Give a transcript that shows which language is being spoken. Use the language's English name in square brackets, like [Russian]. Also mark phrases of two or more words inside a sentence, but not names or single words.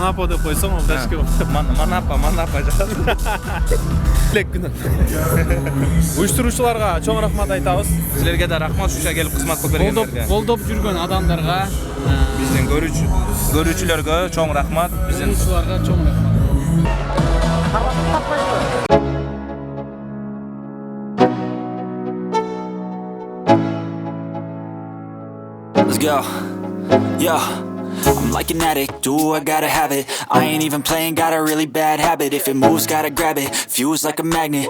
[Kyrgyz] Манапа деп койсоң, ал дашке болот. Манапа жагат. Тилек күнү. Уюштуруучуларга чоң рахмат айтабыз. Силерге да рахмат, ушуга келип кызмат кылып бергендерге. Колдоп жүргөн адамдарга, биздин көрүүчүлөргө чоң рахмат, биздин уюштуруучуларга чоң рахмат. [English] Let's go. Yo, I'm like an addict, do I gotta have it. I ain't even playing, got a really bad habit. If it moves, gotta grab it, fuse like a magnet.